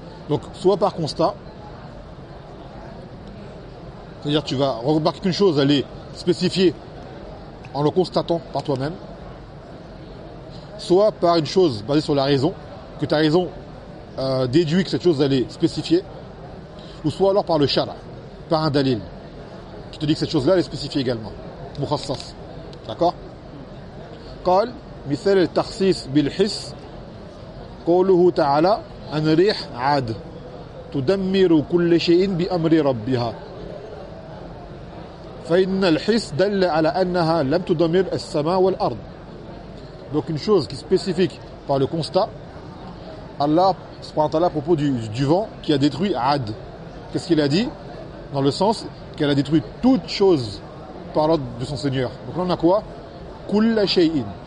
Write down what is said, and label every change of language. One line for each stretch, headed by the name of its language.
French: Donc, soit par constat, c'est-à-dire tu vas remarquer qu'une chose, elle est spécifiée en le constatant par toi-même, soit par une chose basée sur la raison, que ta raison déduit que cette chose, elle est spécifiée, ou soit alors par le shara, par un dalil, qui te dit que cette chose-là, elle est spécifiée également. Mukhassas. D'accord ?
Arabic: قال مثل التخصيص بالحس قوله تعالى أن ريح عاد تدمر كل شيء بأمر ربها فإن الحس دل على أنها لم تدمر السماء والأرض.
French: Donc une chose qui est spécifique par le constat, Allah subhanahu wa ta'ala à propos du vent qui a détruit Ad. Qu'est-ce qu'il a dit? Dans le sens qu'elle a détruit toute chose par l'ordre de son Seigneur. Donc là on a quoi? Kulla shay'in.